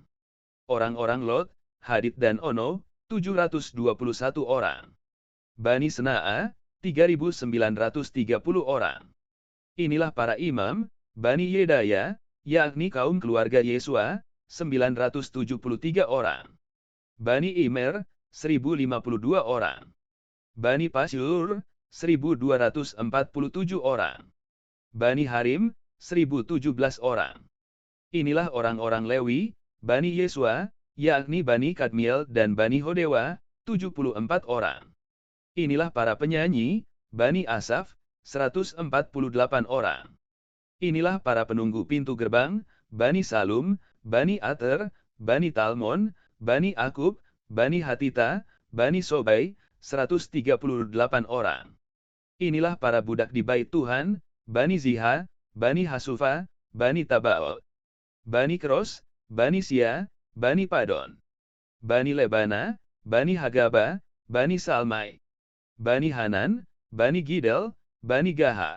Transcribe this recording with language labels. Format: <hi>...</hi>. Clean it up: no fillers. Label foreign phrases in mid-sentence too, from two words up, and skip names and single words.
<id>Orang-orang Lot, Hadid dan Ono, 721 orang. Bani Sena'a, 3930 orang. Inilah para imam, Bani Yedaya, yakni kaum keluarga Yesua, 973 orang. Bani Imer, 1052 orang. Bani Pasyur, 1247 orang. Bani Harim, 1017 orang. Inilah orang-orang Lewi, Bani Yesua, yakni Bani Kadmiel dan Bani Hodewa, 74 orang. Inilah para penyanyi, Bani Asaf, 148 orang. Inilah para penunggu pintu gerbang, Bani Salum, Bani Ater, Bani Talmon, Bani Akub, Bani Hatita, Bani Sobai, 138 orang. Inilah para budak di bait Tuhan, Bani Ziha, Bani Hasufa, Bani Tabaot, Bani Kros, Bani Sia, Bani Padon, Bani Lebana, Bani Hagaba, Bani Salmai, Bani Hanan, Bani Gidel, Bani Gahar,</id>